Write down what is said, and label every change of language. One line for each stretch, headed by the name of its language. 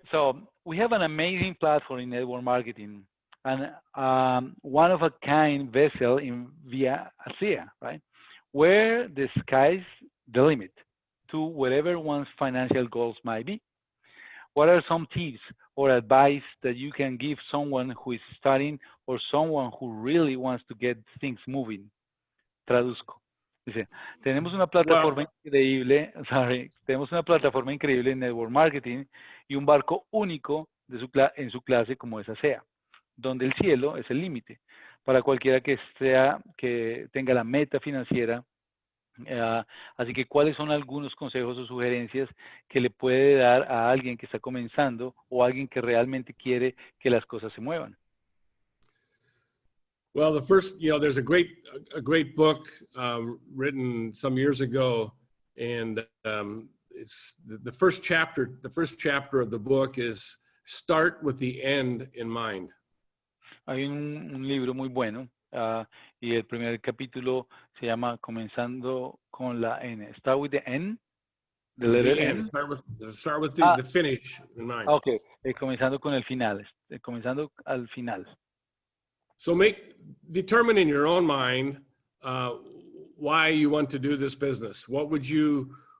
English: So we have an amazing platform in network marketing and one of a kind vessel via ASEA, right? Where the sky's the limit to whatever one's financial goals might be. What are some tips or advice that you can give someone who is starting or someone who really wants to get things moving?
Spanish: Traduzco. Dice, tenemos una plataforma increíble, tenemos una plataforma increíble en network marketing y un barco único en su clase como es ASEA, donde el cielo es el límite para cualquiera que tenga la meta financiera. Así que, ¿cuáles son algunos consejos o sugerencias que le puede dar a alguien que está comenzando o alguien que realmente quiere que las cosas se muevan?
English: Well, the first, there's a great book written some years ago, and it's the first chapter. The first chapter of the book is "Start with the end in mind."
Spanish: Hay un libro muy bueno y el primer capítulo se llama Comenzando con la N.
English: Start with the N. The letter N. Start with the finish in mind.
Spanish: Okay, comenzando con el final. Comenzando al final.
English: So determine in your own mind why you want to do this business. What would you